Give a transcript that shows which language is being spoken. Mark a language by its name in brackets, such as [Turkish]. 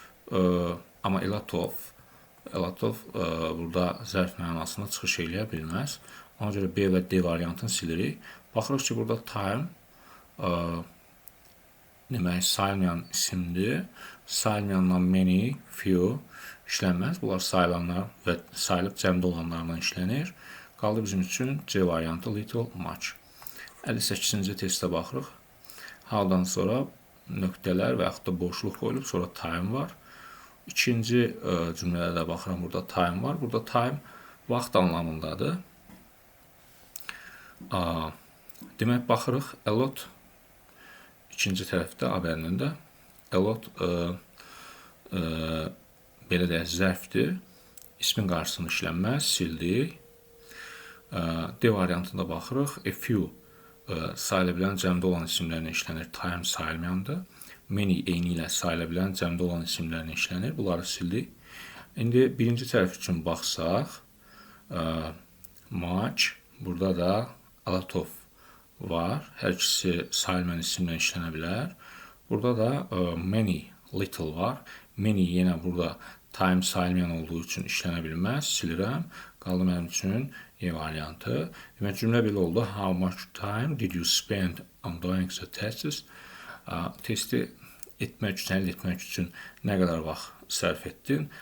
[Azerbaijani] Amma a lot of burada zərf mənasında çıxış eləyə bilməz. Ona görə B və D variantını silirik. Baxırıq ki, burada time demək, sayılmayan isimdir. Sayılmayandan many, few işlənməz. Bunlar sayılanlar və sayılıb cəmdə olanlarla işlənir. Qaldı bizim üçün C variantı little, much. 58-ci testə baxırıq. Haldan sonra nöqtələr və yaxud da boşluq qoyulub, sonra time var. İkinci cümlədə də baxıram, burada time var. Burada time vaxt anlamındadır. Demək, baxırıq, a lot ikinci tərəfdə A-bərnində a lot belə deyək, zərfdir. İsmin qarşısını işlənməz, sildik. D variantında baxırıq. A few sayıla bilən cəmdə olan isimlərlə işlənir. Time sayılmayandır. Many eyni ilə sayıla bilən cəmdə olan isimlərlə işlənir. Bunları sildik. İndi birinci tərəf üçün baxsaq, much, burada da a lot of var. Hər ikisi sayılmayan isimlə işlənə bilər. Burada da many, little var. Many yenə burada time sayılmayan olduğu üçün işlənə bilməz. Silirəm. Qaldı mənim üçün E variantı. Demək, cümlə belə oldu. [English] How much time did you spend on doing the tests? [Azerbaijani] Testi etmək üçün, əldə etmək üçün nə qədər vaxt sərf etdin?